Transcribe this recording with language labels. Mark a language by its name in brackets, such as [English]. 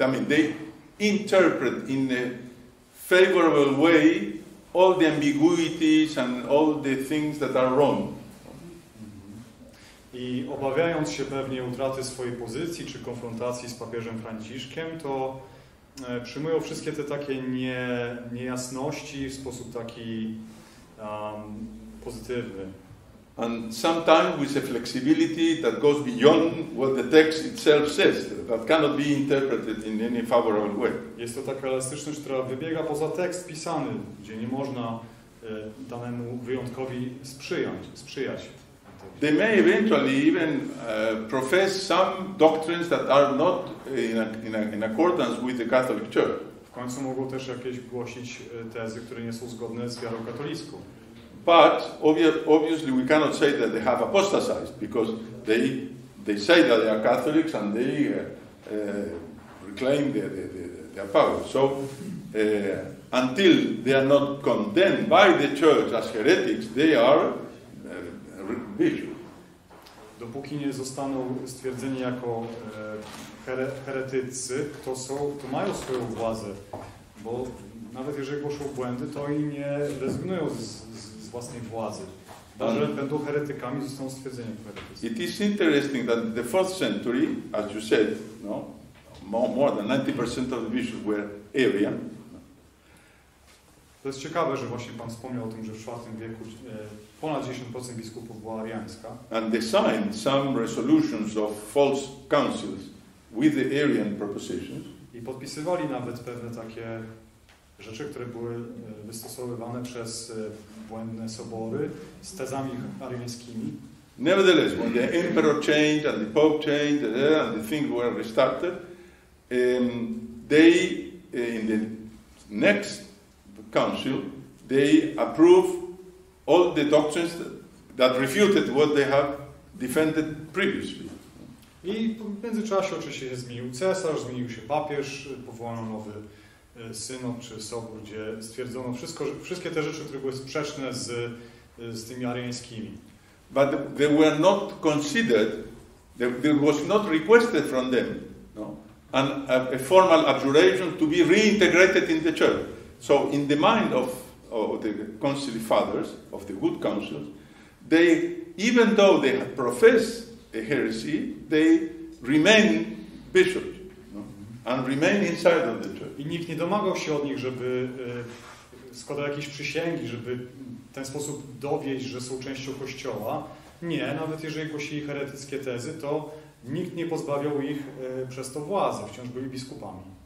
[English] I mean, they interpret in a favorable way all the ambiguities and all the things that are wrong. [Polish] I obawiając się pewnie utraty swojej pozycji czy konfrontacji z papieżem Franciszkiem, to przyjmują wszystkie te takie niejasności w sposób taki pozytywny. [English] And sometimes with a flexibility that goes beyond what the text itself says, that cannot be interpreted in any favorable way. [Polish] Jest to taka elastyczność, która wybiega poza tekst pisany, gdzie nie można danemu wyjątkowi sprzyjać. [English] They may eventually even profess some doctrines that are not in accordance with the Catholic Church. [Polish] W końcu mogą też jakieś głosić tezy, które nie są zgodne z wiarą katolicką. [English] But obviously we cannot say that they have apostatized because they say that they are Catholics and they reclaim their power. So until they are not condemned by the church as heretics, they are bishops. [Polish] Dopóki nie zostaną stwierdzeni jako heretycy, to mają swoją władzę, bo nawet jeżeli głoszą błędy, to oni nie rezygnują z własnej władzy. Że będą heretykami, zostaną stwierdzeni jako heretycy. [English] It is interesting that in the 4th century, as you said, no, more than 90% of the bishops were Arian. [Polish] To jest ciekawe, że właśnie Pan wspomniał o tym, że w IV wieku ponad 10% biskupów była ariańska. [English] And they signed some resolutions of false councils. with the Arian propositions. [Polish] I podpisywali nawet pewne takie rzeczy, które były wystosowywane przez błędne sobory z tezami ariańskimi. [English] Nevertheless, when the emperor changed and the pope changed and the things were restarted, they, in the next council, they approved all the doctrines that refuted what they have defended previously. [Polish] I w międzyczasie oczywiście się zmienił cesarz, zmienił się papież, powołano nowy synod czy sobór, gdzie stwierdzono wszystkie te rzeczy, które były sprzeczne z tymi ariańskimi. [English] But they were not considered, there was not requested from them, no, a formal abjuration to be reintegrated in the church. So in the mind of the concile fathers, of the good councils, they, even though they had professed a heresy, they remain bishops, no, and remain inside of the church. [Polish] I nikt nie domagał się od nich, żeby składał jakieś przysięgi, żeby w ten sposób dowieść, że są częścią Kościoła. Nie, nawet jeżeli głosili heretyckie tezy, to nikt nie pozbawiał ich przez to władzy, wciąż byli biskupami.